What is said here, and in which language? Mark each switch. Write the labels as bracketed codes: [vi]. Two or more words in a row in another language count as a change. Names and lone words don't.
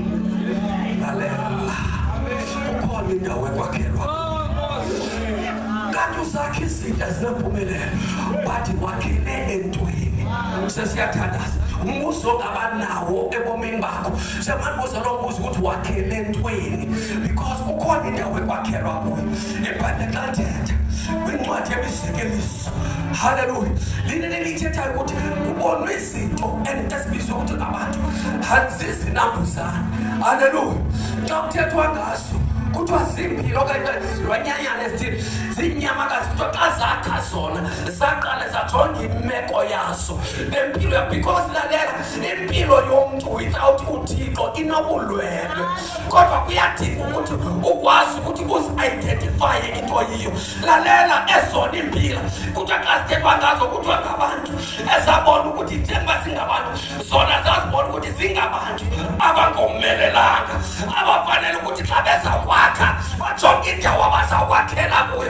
[xh] Lalela, ukhona indawo ekwakhelwa kanti uzakhe izinto ezinempumelelo, but wakhele entweni. Sesiyathandaza umbuzo ongabanawo ebomini bakho, njengambuzo lo mbuzo ukuthi wakhele entweni, because ukhona indawo ekwakhelwa kuyo. Ibhayibheli xa lithetha kwincwadi yemizekeliso, haleluya, linini lithethayo ukuthi kubonwe izinto ezibizwa ukuthi abantu zizinambuzane. Haleluya. Xa kuthethwa ngazo kuthiwa zimpilo okanye zilwanyanyana ezithile, ziinyamakazi, kuthiwa xa zakha zona zaqale zajonga imeko yazo nempilo yayo, because lalela, impilo yomntu without uThixo inobulwelwe, kodwa kuyadinga ukuthi ukwazi ukuthi uzi-identifye into yiyo. Lalela, ezona impilo kuthiwa xa zithethwa ngazo kuthiwa ngabantu ezabona ukuthi njengoba zingabantu, zona zazibona ukuthi zingabantu abangomelelanga, abafanele ukuthi xa bezawukwakha bajonge indawo abazawukwakhela kuyo.